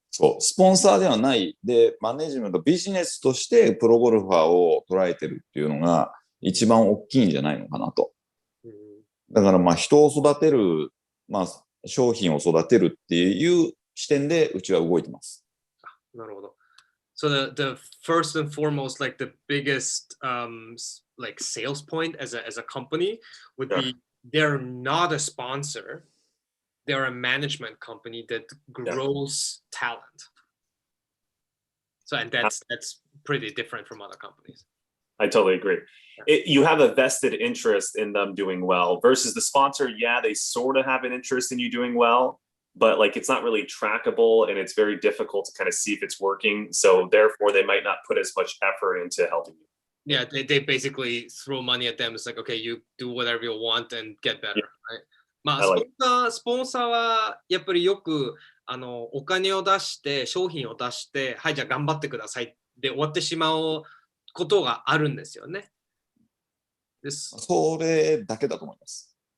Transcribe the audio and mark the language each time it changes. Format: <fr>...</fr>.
<ja>そう、スポンサーではない。で、マネジメント、ビジネスとしてプロゴルファーを捉えてるっていうのが一番大きいんじゃないのかなと。だからまあ人を育てる、まあ商品を育てるっていう視点でうちは動いてます。なるほど。</ja> <en>So the first and foremost, like the biggest like sales point as a company would be they're not a sponsor, they're a management company that grows talent. So and that's pretty different from other companies. I totally agree. You have a vested interest in them doing well versus the sponsor. Yeah, they sort of have an interest in you doing well, but like it's not really trackable and it's very difficult to kind of see if it's working. So therefore, they might not put as much effort into helping you. Yeah, they basically throw money at them. It's like, okay, you do whatever you want and get better. Right?</en> <ja>まあ、スポンサーはやっぱりよくお金を出して商品を出して、はい、じゃあ頑張ってくださいで終わってしまうことがあるんですよね。それだけだと思います。</ja>